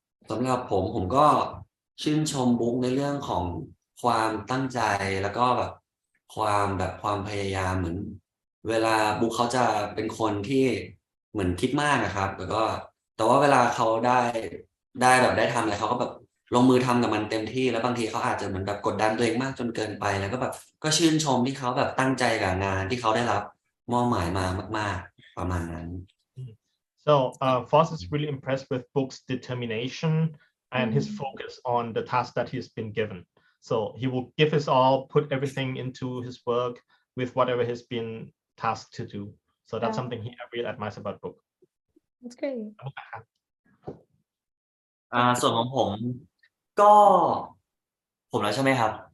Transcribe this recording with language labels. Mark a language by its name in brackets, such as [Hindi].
[Thai] สำหรับผมก็ชื่นชมบุ๊กในเรื่องของความตั้งใจแล้วก็แบบความพยายามเหมือนเวลาบุ๊กเขาจะเป็นคนที่เหมือนคิดมากนะครับแล้วก็แต่ว่าเวลาเขาได้ทำอะไรเขาก็แบบลงมือทำกับมันเต็มที่แล้วบางทีเขาอาจจะเหมือนแบบกดดันตัวเองมากจนเกินไปแล้วก็แบบก็ชื่นชมที่เขาแบบตั้งใจกับงานที่เขาได้รับมอบหมายมามากๆประมาณนั้น [English] So Foss is really impressed with Book's determination and his focus on the task that he's been given. So he will give his all, put everything into his work with whatever he's been tasked to do. So that's something he really admires about Book. That's great. [Thai] ส่วนของผมก็ผมแล้วใช่ไหมครับ